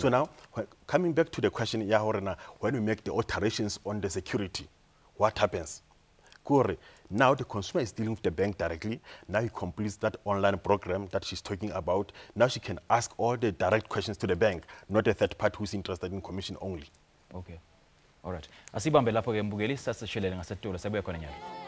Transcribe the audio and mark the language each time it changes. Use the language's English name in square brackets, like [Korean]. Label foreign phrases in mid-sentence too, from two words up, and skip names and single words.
[English] So now, coming back to the question, when we make the alterations on the security, what happens? Now the consumer is dealing with the bank directly. Now he completes that online program that she's talking about. Now she can ask all the direct questions to the bank, not a third party who's interested in commission only. Okay. All right. [Swati] Asibambe lapho ke mbukeli sasishelele ngasetolo sabuya khona nyalo.